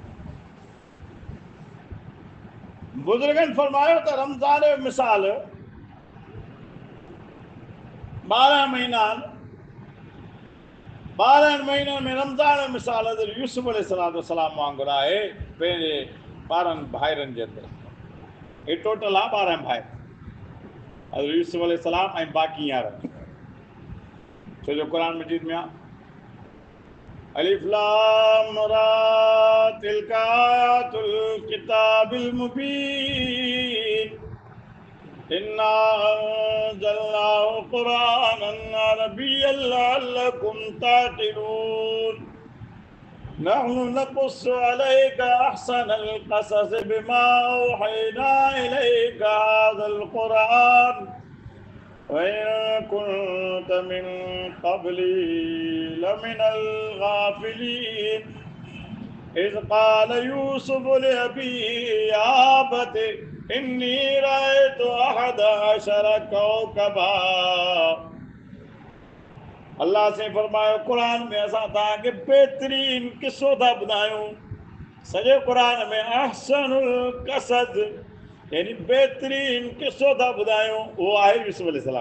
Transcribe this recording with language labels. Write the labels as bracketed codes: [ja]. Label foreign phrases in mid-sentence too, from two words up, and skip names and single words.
[sd] बुज़ुर्गनि फरमायो त रमज़ान जो मिसाल 12 महीना आहिनि, 12 महीननि में रमज़ान जो मिसाल हज़रत यूसुफ अलैहिस्सलाम वांगुरु आहे, पंहिंजे 12 भाइरनि जे अंदरि। हे टोटल आहे 12 भाइ, हज़रत यूसुफ अलैहिस्सलाम ऐं बाक़ी 11। छो जो क़ुरान मजीद में आहे [ar] ألف لام را تلك آيات الكتاب المبين إنا أنزلناه قرآنا عربيا لعلكم تعقلون نحن نقص عليك أحسن القصص بما أوحينا إليك هذا القرآن وإن كنت من قبله لمن الغافلين إذ قال يوسف لأبيه يا أبت إني رأيت أحد عشر كوكبا. [sd] अल्लाह से फरमायो क़ुरान में असां तव्हांखे बेहतरीन किस्सो था ॿुधायूं। सॼे क़ुरान में [ar] أحسن القصص [sd] यानी बेहतरीन किस्सो था ॿुधायूं, उहो आहे यूसुफ अलैहिस्सलाम।